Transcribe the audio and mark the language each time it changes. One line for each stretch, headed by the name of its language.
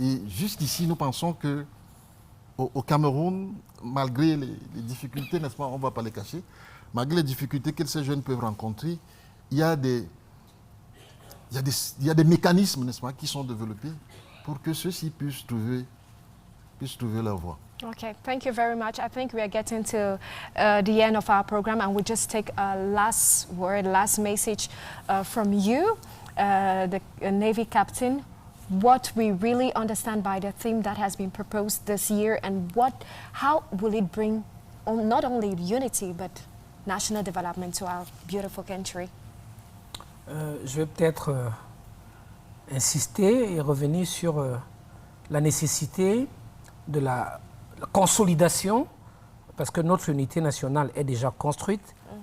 French: Et jusqu'ici, nous pensons que au Cameroun, malgré les difficultés, n'est-ce pas, on ne va pas les cacher, malgré les difficultés que ces jeunes peuvent rencontrer, il y a des mécanismes, n'est-ce pas, qui sont développés pour que ceux-ci puissent trouver leur voie.
English: Okay, thank you very much. I think we are getting to the end of our program, and we just take a last word, last message from you, the Navy captain. What we really understand by the theme that has been proposed this year, and how will it bring not only unity but national development to our beautiful country?
French: Je vais peut-être insister et revenir sur la nécessité de la consolidation, parce que notre unité nationale est déjà construite.